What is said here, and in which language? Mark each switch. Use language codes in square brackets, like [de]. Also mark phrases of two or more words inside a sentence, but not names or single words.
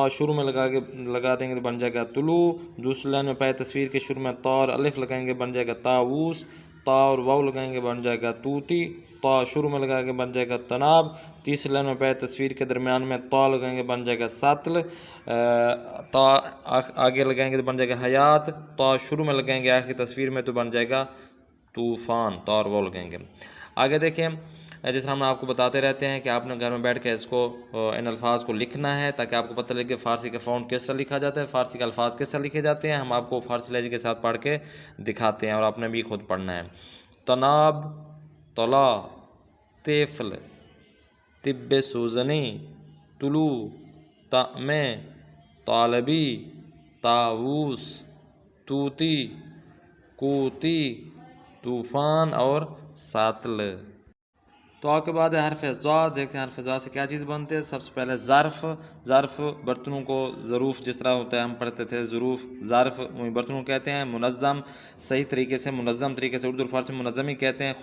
[ur] شروع میں لگا دیں گے تو بن جائے گا طلوع، دوسری لائن میں پہلے تصویر کے شروع میں طا اور الف لگائیں گے بن جائے گا طاؤس، طا اور واو لگائیں گے بن جائے گا طوطی، طا شروع میں لگا کے بن جائے گا تناب، تیسری لائن میں پہلے تصویر کے درمیان میں طا لگائیں گے بن جائے گا سطل، طا آگے لگائیں گے تو بن جائے گا حیات، طا شروع میں لگائیں گے آخری تصویر میں تو بن جائے گا طوفان، طا اور واو لگائیں گے۔ آگے دیکھیں جس طرح ہم آپ کو بتاتے رہتے ہیں کہ آپ نے گھر میں بیٹھ کے اس کو ان الفاظ کو لکھنا ہے تاکہ آپ کو پتہ لگے کہ فارسی کا فونٹ کس طرح لکھا جاتا ہے، فارسی کے الفاظ کس طرح لکھے جاتے ہیں، ہم آپ کو فارسی لہجے کے ساتھ پڑھ کے دکھاتے ہیں اور آپ نے بھی خود پڑھنا ہے۔ [fa] تناب، طلا، طفل، طب سوزنی، طلوع، طعمیں، طالبی، طاؤس، طوطی، قوتی طوفان اور ساتل. [ur] تو آپ کے بعد ہے حرف زا. دیکھتے ہیں حرف زا سے کیا چیز بنتے ہیں. سب سے پہلے ظرف. ظرف برتنوں کو ظروف جس طرح ہوتا ہے ہم پڑھتے تھے ظروف. ظرف برتنوں کہتے ہیں. منظم صحیح طریقے سے منظم طریقے سے اردو فارسی میں منظم ہی کہتے ہیں.